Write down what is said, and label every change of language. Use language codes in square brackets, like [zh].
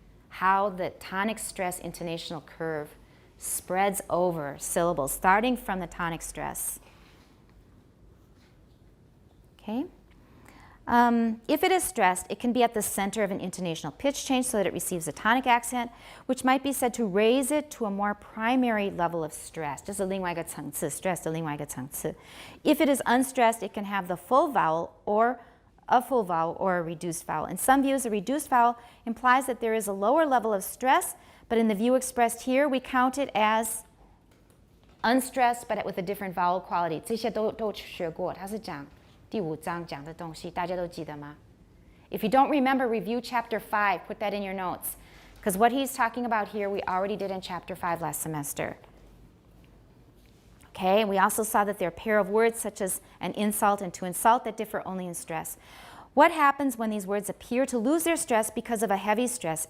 [en] How the tonic stress intonational curve spreads over syllables starting from the tonic stress. Okay. If it is stressed, it can be at the center of an intonational pitch change so that it receives a tonic accent, which might be said to raise it to a more primary level of stress. [zh] 这是另外一个层次, stress 的另外一个层次. [en] If it is unstressed, it can have the full vowel or a full vowel or a reduced vowel. In some views, a reduced vowel implies that there is a lower level of stress, but in the view expressed here, we count it as unstressed but with a different vowel quality. [zh] 这些都学过，它是讲第5章讲的东西，大家都记得吗? [en] If you don't remember, review Chapter 5. Put that in your notes. Because what he's talking about here, we already did in Chapter 5 last semester. Okay, and we also saw that there are a pair of words such as an insult and to insult that differ only in stress. What happens when these words appear to lose their stress because of a heavy stress?